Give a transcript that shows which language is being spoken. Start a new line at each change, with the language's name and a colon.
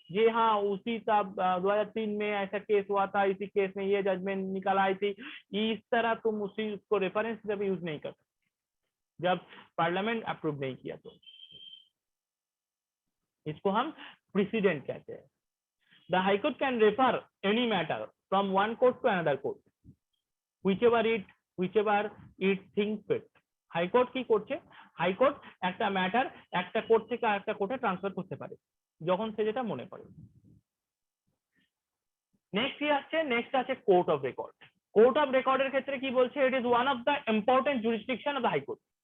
Hindi: ये हाँ, उसी तब 2003 में ऐसा केस हुआ था, इसी केस में ये जजमेंट निकल आई थी, इस तरह तुम उसको रेफरेंस जब यूज नहीं कर सकते जब पार्लियामेंट अप्रूव नहीं किया। तो इसको हम प्रेसिडेंट कहते हैं।
English: The high court can refer any matter from one court to another court, whichever it thinks fit.
Bangla: High court কি করছে, হাইকোর্ট একটা ম্যাটার একটা কোর্ট থেকে আরেকটা কোর্টে ট্রান্সফার করতে পারে যখন সে যেটা মনে করে। নেক্সট কি আসছে, নেক্সট আছে court of record. Court of রেকর্ডের ক্ষেত্রে কি বলছে,
English: It is one of the important jurisdiction of the high court.